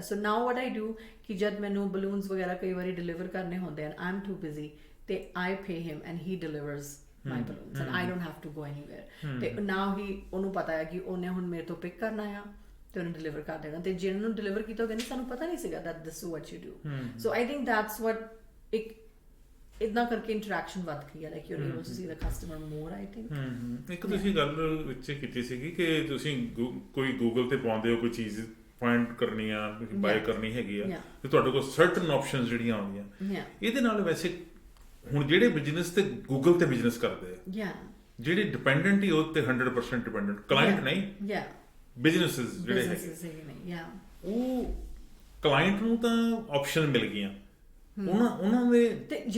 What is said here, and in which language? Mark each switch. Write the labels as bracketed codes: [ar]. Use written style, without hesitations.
[en] so now what I do [pa] ਕਿ ਜਦ ਮੈਨੂੰ ਬਲੂਨਸ ਵਗੈਰਾ ਕਈ ਵਾਰੀ ਡਿਲੀਵਰ ਕਰਨੇ ਹੁੰਦੇ ਹਨ, [en] I am too busy, [pa] ਤੇ [en] I pay him and he delivers my balloons and I don't have to go anywhere [pa] ਤੇ now ਉਹਨੂੰ ਪਤਾ ਹੈ ਕਿ ਉਹਨੇ ਹੁਣ ਮੇਰੇ ਤੋਂ ਪਿਕ ਕਰਨਾ ਆ ਤੇ ਉਹਨੂੰ ਡਿਲੀਵਰ ਕਰ ਦੇਣਾ, ਤੇ ਜਿਹਨਾਂ ਨੂੰ ਡਿਲੀਵਰ ਕੀਤਾ ਕਹਿੰਦੇ ਸਾਨੂੰ ਪਤਾ ਨਹੀਂ ਸੀਗਾ [en] that this is what you do. So I think that's what [pa] ਇੱਕ ਇਦਾਂ ਕਰਕੇ ਇੰਟਰੈਕਸ਼ਨ ਵੱਧ ਗਈ ਹੈ, [en] like you're able to see the customer more, I think. [pa] ਇੱਕ ਤੁਸੀਂ ਗੱਲ ਵਿੱਚ ਕੀਤੀ ਸੀਗੀ ਕਿ ਤੁਸੀਂ ਕੋਈ ਗੂਗਲ ਤੇ ਪਾਉਂਦੇ ਹੋ ਕੋਈ ਚੀਜ਼ ਫਾਈਂਡ ਕਰਨੀ ਆ, ਬਾਏ ਕਰਨੀ ਹੈਗੀ ਆ, ਤੇ ਤੁਹਾਡੇ ਕੋਲ ਸਰਟਨ ਆਪਸ਼ਨਸ ਜਿਹੜੀਆਂ ਆਉਂਦੀਆਂ, ਇਹਦੇ ਨਾਲ ਵੈਸੇ ਹੁਣ ਜਿਹੜੇ ਬਿਜ਼ਨਸ ਤੇ ਗੂਗਲ ਤੇ ਬਿਜ਼ਨਸ ਕਰਦੇ ਆ, ਜਿਹੜੇ ਡਿਪੈਂਡੈਂਟ ਹੀ ਉਹ ਤੇ 100% ਡਿਪੈਂਡੈਂਟ, ਕਲਾਇੰਟ ਨਹੀਂ, ਬਿਜ਼ਨੈਸਸ ਜਿਹੜੇ ਹੈਗੇ ਉਹ ਕਲਾਇੰਟ ਨੂੰ ਤਾਂ ਆਪਸ਼ਨ ਮਿਲ ਗਈਆਂ ਉਹਨਾਂ ਦੇ, ਤੇ